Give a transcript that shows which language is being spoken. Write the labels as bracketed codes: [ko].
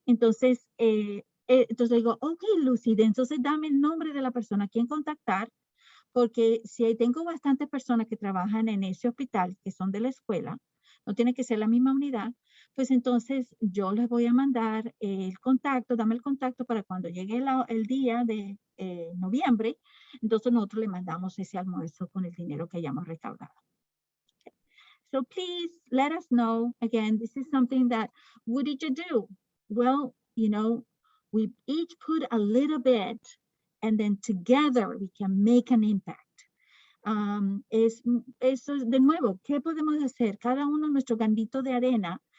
[es] Entonces, digo, ok, Lucy, entonces dame el nombre de la persona a quien contactar, porque si tengo bastantes personas que trabajan en ese hospital, que son de la escuela, no tiene que ser la misma unidad, pues entonces yo les voy a mandar el contacto, dame el contacto para cuando llegue el día de noviembre, entonces nosotros le mandamos ese almuerzo con el dinero que hayamos recaudado. [en] Okay. So please let us know. Again, this is something that, what did you do? Well, we each put a little bit, and then together we can make an impact. [es] Eso de nuevo, ¿qué podemos hacer? Cada uno nuestro granito de arena.